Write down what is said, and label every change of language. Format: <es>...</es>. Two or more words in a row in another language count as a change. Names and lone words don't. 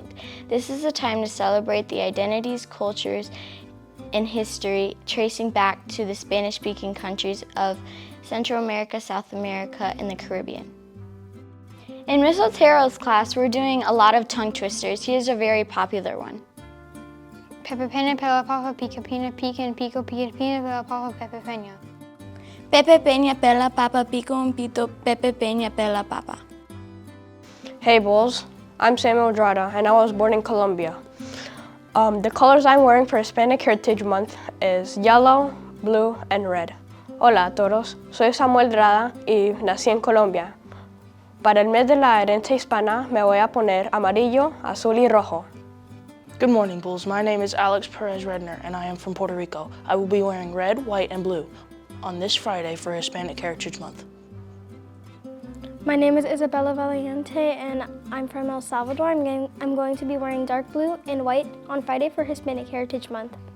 <en>This is a time to celebrate the identities, cultures, and history tracing back to the Spanish-speaking countries of Central America, South America, and the Caribbean. In Miss Otero's class, we're doing a lot of tongue twisters. Here's a very popular one.</en> <es>Pepe pena, pela papa, pica pena, pica and pico, pica pena, pela papa, pepe pena. Pepe peña pela papa, pico un pito, Pepe peña pela papa.</es> <en>Hey Bulls, I'm Samuel Drada and I was born in Colombia. The colors I'm wearing for Hispanic Heritage Month is yellow, blue, and red.</en> <es>Hola a todos, soy Samuel Drada y nací en Colombia. Para el mes de la herencia hispana me voy a poner amarillo, azul y rojo.</es> <en>Good morning, Bulls. My name is Alex Perez Redner and I am from Puerto Rico. I will be wearing red, white, and blue on this Friday for Hispanic Heritage Month. My name is Isabella Valiente and I'm from El Salvador. I'm going to be wearing dark blue and white on Friday for Hispanic Heritage Month.</en>